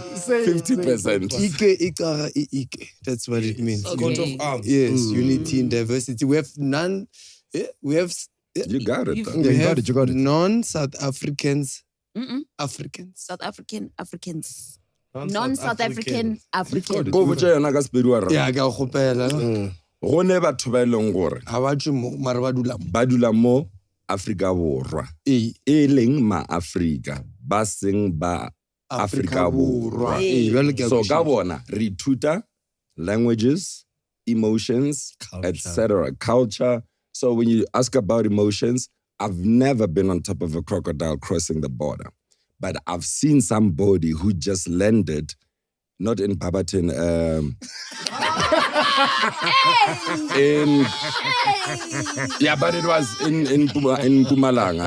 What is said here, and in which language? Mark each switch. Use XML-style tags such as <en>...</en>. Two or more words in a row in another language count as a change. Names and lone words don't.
<en>50%. Ike. That's what it means. Okay. Coat of arms. Yes, unity and diversity. We have none. We have. You got it. Though. Yeah, you got it, you got it. Non-South Africans. Mm-mm. Africans. South Africans. Non-South African Africans.</en> <tn>Go botsa yona ka sepedi wa rra. Yeah, ke a gopela. Go ne batho ba eleng gore Ha ba tswe mo mara ba dula mo. ba dula mo Afrika Borwa. E leng ma-Afrika ba seng ba Afrika Borwa. Jwale ke a So</tn> <nso>kwešiša.</nso> <tn>ka bona re ithuta languages, emotions, etc., culture.</tn> <en>So when you ask about emotions, I've never been on top of a crocodile crossing the border, but I've seen somebody who just landed, not in Barberton, yeah, but it was in Mpumalanga.</en>